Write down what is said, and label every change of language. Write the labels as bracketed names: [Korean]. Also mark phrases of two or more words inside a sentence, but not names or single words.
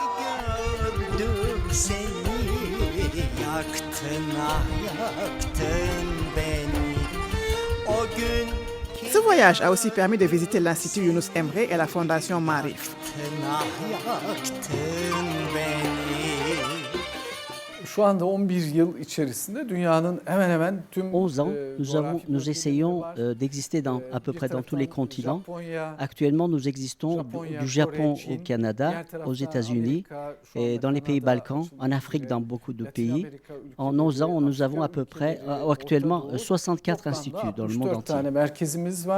[Turkish] Seni yaktın, yaktın. [French] voyage a aussi permis de visiter l'Institut Yunus Emre et la Fondation Marif. [Turkish] Şu anda 11 yıl içerisinde dünyanın hemen hemen tüm [French] 11 ans, nous essayons d'exister à peu près dans tous les continents. Actuellement, nous existons du Japon au Canada, aux États-Unis, et dans les pays Balkans, en Afrique, dans beaucoup de pays. En 11 ans, nous avons à peu près, actuellement, 64 instituts dans le monde [Turkish] 64 [French] entier. [Turkish] tane merkezimiz var.